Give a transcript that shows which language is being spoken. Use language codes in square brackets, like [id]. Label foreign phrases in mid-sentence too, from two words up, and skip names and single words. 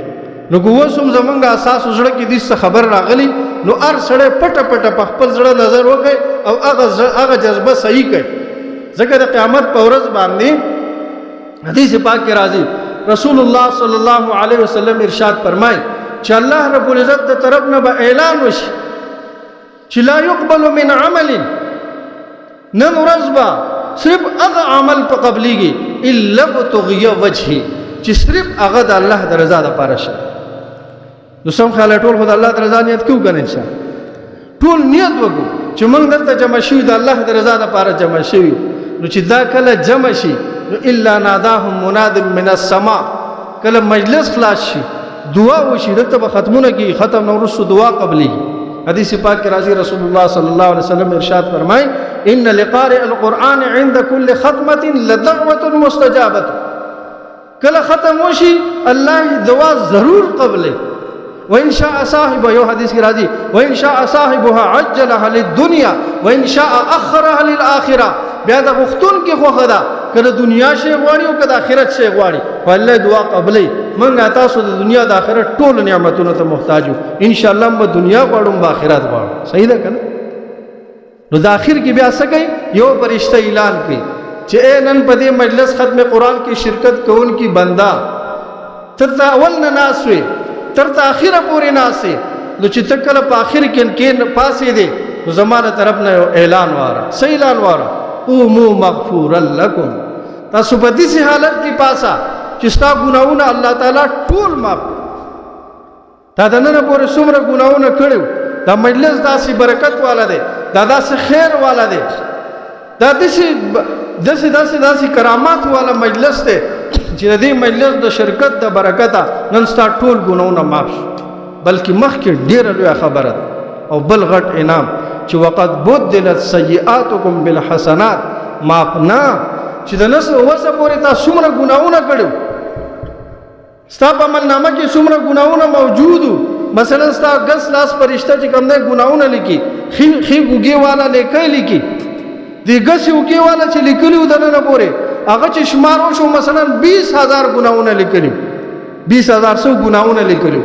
[ps] نو ګوسم زمونږ اساس زړه کې دې خبر راغلی، نو ار سړی پټه پټه په خپل زړه نظر وکړي او هغه جذبه صحیح کړي. ځکه د قیامت په ورځ باندې حدیث پاک کې راځي رسول الله [ar] صلی الله علیه وسلم [ps] ارشاد فرمای چې الله رب العزت د طرف نه به اعلان وشي چې [ar] لا يقبل من عمل، [ps] نن ورځ به صرف هغه عمل په قبليږي [ar] الا بتغي وجهي، [ps] چې صرف هغه د الله د رضا لپاره شي. نو سم خیال ټول خدای الله د رضا نیت کیو کنه انسان ټول نیت وکړو چې موږ دلته جمع شو د الله د رضا لپاره جمع شو. [ar] نو چې دا کله جمع شي نو الا ناداهم مناد من السماء، [ps] کله مجلس خلاص شي دعا وشي دلته به ختمونه کی، ختم نو رسو دعا قبلي. حدیث پاک کې راځي رسول الله [ar] صلی الله علیه وسلم [ps] ارشاد فرمای [ar] ان لقارئ القران عند كل ختمه لدعوه مستجابه، [ps] کله ختم وشي الله دعا ضرور قبله. [ar] وان شاء صاحب، [ps] یو حدیث کې راځي [ar] وان شاء صاحبها عجلها للدنيا وان شاء اخرها للاخره، [ps] بیا د غختون کې خوخه ده کله دنیا شی غواړي او کله آخرت شی غواړي، والله دعا قبلې. موږ تاسو د دنیا د آخرت ټول نعمتونو ته محتاج یو، [ar] ان شاء الله [ps] به دنیا غواړو به آخرت غواړو. صحیح ده کنه؟ نو د اخر کې بیا څه کوي؟ یو فرشتہ اعلان کوي چې اے نن په دې مجلس ختم قرآن کې شرکت کوونکی بندا تر اول نه ناس وي تر اخره پورې ناس وي، نو چې ته کله په اخر کې پاسې دی نو زمانه طرف نه اعلان واره، صحیح اعلان واره [ar] قوموا مغفورا لكم، [ps] تاسو په دې حالت کې پاسا چې ستا ګناهونه الله تعالی ټول معاف. تا د نن پورې څومره ګناهونه کړو، دا مجلس داسې برکت والا دی، دا داسې خیر والا دی دا داسې کرامات والا مجلس دی چې د دې مجلس د شرکت د برکته نن ستا ټول ګناهونه معاف شو، بلکې مخکې ډېره لویه خبره ده او بل غټ انعام چې [ar] وقد بدلت سیئاتکم بالحسنات، [ps] معاف نه چې د نس وسه پورې تا څومره ګناهونه کړو، ستا په عملنامه کې څومره ګناهونه موجود وو. مثلا ستا ګس لاس فرشته چې کوم دی ګناهونه لیکي، ښي اوږې والا لیکي د ګسې اوږې والا چې لیکلي وو دننه پورې هغه چې شمار وشو مثلا 20,000 ګناهونه لیکلي، 20,000 څو ګناهونه لیکلي.